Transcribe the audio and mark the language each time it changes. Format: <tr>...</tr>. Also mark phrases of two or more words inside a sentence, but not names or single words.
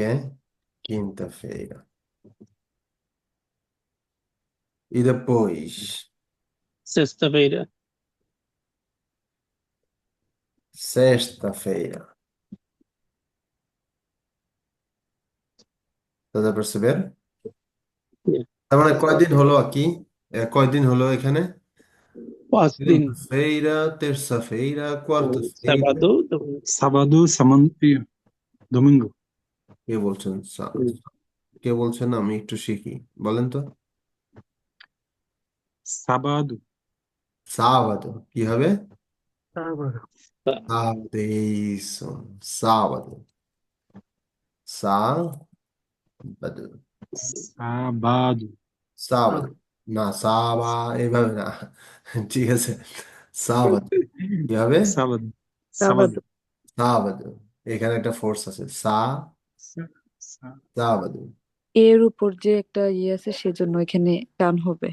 <pt>Quinta-feira. E depois, sexta-feira, sexta-feira. Estás a perceber?</pt> <en>yeah,</en> <bn>তার মানে কয়দিন হলো aqui? কয়দিন হলো এখানে? 5 দিন,</bn> <pt>Segunda-feira, terça-feira, quarta-feira. sábado, domingo, sábado, domingo,</pt> <bn>কে বলছেন? হুম, কে বলছেন? আমি একটু শিখি। বলেন তো।</bn> <pt>sábado, Sábado.</pt> <bn>কি হবে?</bn> <pt>sábado, tá, Sábado. Isso. Sábado. Sábado. sábado,</pt> <bn>sábado না সাবা এভাবে না ঠিক আছে সাবাদো কি হবে</bn> <pt>sábado, sábado, sábado,</pt> <bn>সাবাদো এখানে একটা ফোর্স আছে</bn> <pt>Sá- sá- সাবাদো</pt> <bn>এর উপর যে একটা ইয়ে আছে সেজন্য এখানে টান হবে,</bn>